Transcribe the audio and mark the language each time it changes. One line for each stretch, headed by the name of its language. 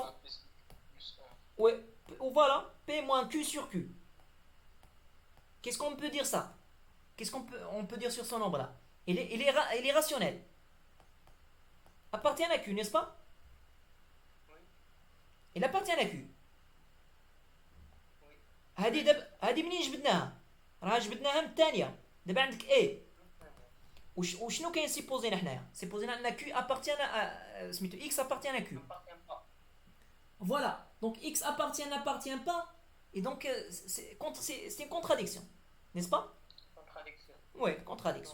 French: 1 plus 1. ouais, ou voilà, P moins Q sur Q. Qu'est-ce qu'on peut dire ça? Qu'est-ce on peut dire sur ce nombre-là? Il est rationnel. Appartient à Q, n'est-ce pas? Oui, Il appartient à Q. oui.
Arabic: هذه منين جبدناها؟ راه جبدناها من الثانية. دابا عندك A. وشنو كاين سيبوزينا حنايا؟ سيبوزينا ان Q appartient à سميتو X appartient à Q.
French: N'appartient pas. Voilà. Donc X n'appartient pas. Et donc c'est une contradiction. N'est-ce pas? Contradiction. Ouais, contradiction.